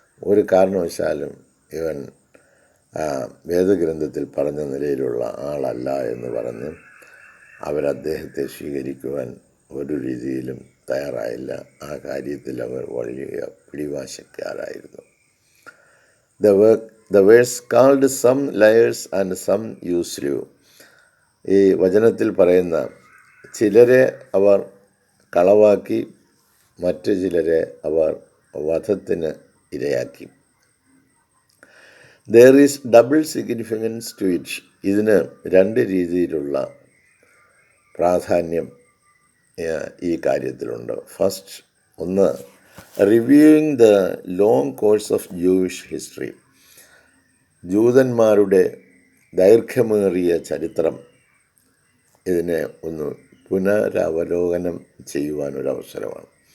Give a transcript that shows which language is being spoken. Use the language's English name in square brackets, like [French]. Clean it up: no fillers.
[Malayalam] ഒരു കാരണവശാലും ഇവൻ വേദഗ്രന്ഥത്തിൽ പറഞ്ഞ നിലയിലുള്ള ആളല്ല എന്ന് പറഞ്ഞ് അവരദ്ദേഹത്തെ സ്വീകരിക്കുവാൻ ഒരു രീതിയിലും തയ്യാറായില്ല. ആ കാര്യത്തിൽ അവർ വലിയ പിടിവാശിക്കാരായിരുന്നു. [English] The verse called some liars and some useless. [Malayalam] ഈ വചനത്തിൽ പറയുന്ന ചിലരെ അവർ കളവാക്കി, മറ്റു ചിലരെ അവർ വധത്തിന് ഇരയാക്കി. [English] There is double significance to it. [Malayalam] ഇതിന് രണ്ട് രീതിയിലുള്ള പ്രാധാന്യം ഈ കാര്യത്തിലുണ്ട്. [English] First, ഒന്ന്, reviewing the long course of Jewish history. [Malayalam] ജൂതന്മാരുടെ ദൈർഘ്യമേറിയ ചരിത്രം, ഇതിനെ ഒന്ന് പുനരവലോകനം ചെയ്യുവാനൊരവസരമാണ്.